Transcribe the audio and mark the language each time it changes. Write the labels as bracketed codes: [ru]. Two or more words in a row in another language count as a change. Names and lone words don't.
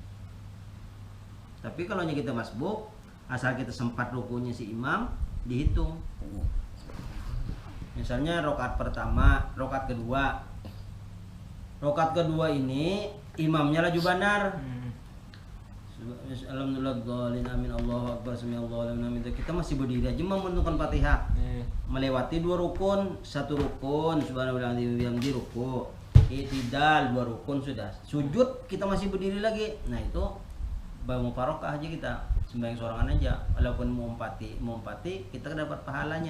[bjn] Tapi kalau kita masbuk, asal kita sempat rukunya si imam dihitung. Misalnya rakaat pertama, rakaat kedua. Rakaat kedua ini imamnya laju benar. [ar] الحمد لله الضالين آمين الله أكبر سمع الله لمن حمده. [bjn] Kita masih berdiri aja membentukkan Fatihah. Melewati 2 rukun, 1 rukun [ar] سبحان الله بحمده [bjn] ruku. I'tidal 2 rukun sudah. Sujud kita masih berdiri lagi. Nah, itu baru mufaraqah aja kita. Sembahyang sorangan aja. Walaupun mau empati kita dapat pahalanya.